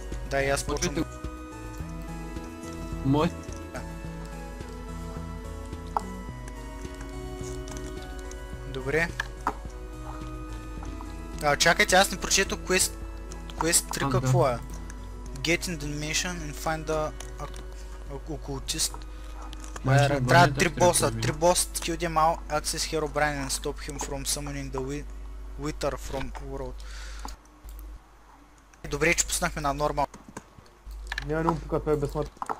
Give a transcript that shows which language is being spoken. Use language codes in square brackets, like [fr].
[bg] Да, и аз почвам. Мой. Добре. Чакайте, аз не прочетох Quest 3 какво е. [en] Get in dimension and find the occultist. [bg] Трябва 3 боса. 3 боса, [en] kill them all, access Herobrine and stop him from summoning the Wither from world. [bg] Добре, че пуснахме на нормал. Няма не умпука, той е безсмъртен.